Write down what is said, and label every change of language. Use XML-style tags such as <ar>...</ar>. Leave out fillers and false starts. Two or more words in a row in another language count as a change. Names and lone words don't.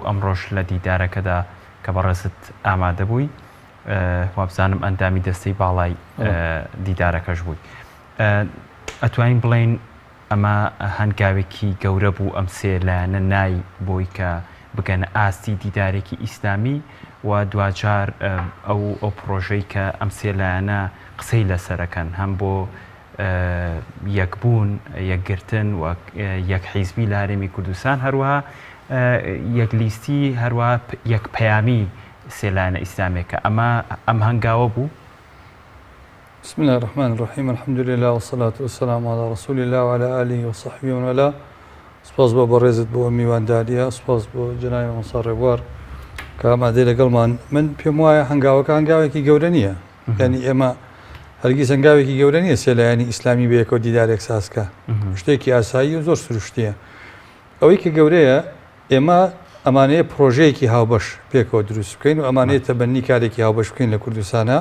<ckb>ئەمڕۆژ لە دیدارەکەدا کە بەڕێزت ئامادە بووی وابزانم ئەندامی دەستەی باڵای دیدارەکەش بووی ئەتوانین بڵێن ئەمە هەنگاوێکی گەورە بوو ئەم سێ لایەنە نای بۆی کە بگەنە ئاستی دیدارێکی ئیسلامی و دوجار ئەو پرۆژەی کە ئەم سێ لایەنە قسەی لەسەرەکەن هەم بۆ یەکبوون یەکگرتن و یەک حیزبی لە هەرێمی کوردستان هەروەها یەک لیستی هەروەها یەک پەیامی سێ لایەنە ئیسلامیەکە ئەم هەنگاوە بوو.</ckb> <ar>بسم الله الرحمن الرحيم الحمد لله والصلاة والسلام على رسول الله وعلى آله وصحبه ومن والاه.</ar> <ckb>سپاس بۆ بەڕێزت بۆ میوانداریە سپاس بۆ جنای مەساڕێبوار کە ئامادەی لەگەڵمان من پێم وایە هەنگاوەکە هەنگاوێکی گەورە نییە یعنی ئێمە هەرگیز هەنگاوێکی گەورە نییە سێلایەنی ئیسلامی بەیەکەوە دیدارێک سازکە شتێکی ئاسایی و زۆر سروشتیە ئەوەی کە گەورەیە ئێمە ئەمانەیە پرۆژەیەکی هاوبەش پێکەوە دروست بکەین و ئەمانەیە تەبەنی کارێکی هاوبەش بکەین لە کوردستانە</ckb>